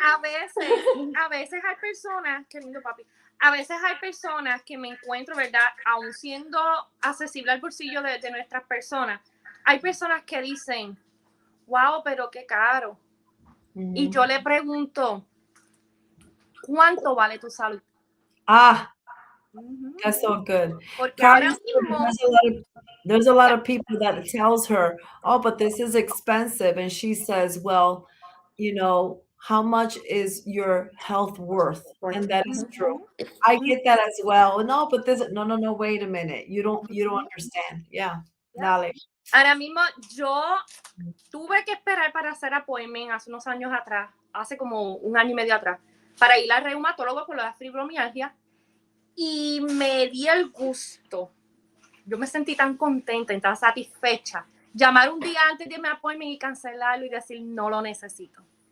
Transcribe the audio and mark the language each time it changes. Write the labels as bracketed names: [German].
[Spanish] A veces hay personas, qué lindo papi, a veces hay personas que me encuentro, ¿verdad? Aún siendo accesible al bolsillo de nuestras personas, hay personas que dicen, wow, pero qué caro. Y yo le pregunto, ¿cuánto vale tu salud? [English] Ah, that's so good. [Spanish] Porque [English] Carmen, [Spanish] ahora mismo, [English] there's a lot of people that tells her, oh, but this is expensive. And she says, well, you know, how much is your health worth? And that is true. I get that as well. No, but this, no, wait a minute. You don't understand. Yeah. Dale. [Spanish] ahora mismo yo tuve que esperar para hacer appointment hace unos años atrás, hace como 1 año y medio atrás, para ir al reumatólogo por la fibromialgia, y me di el gusto. Yo me sentí tan contenta y tan satisfecha. Llamar un día antes de mi appointment y cancelarlo y decir no lo necesito.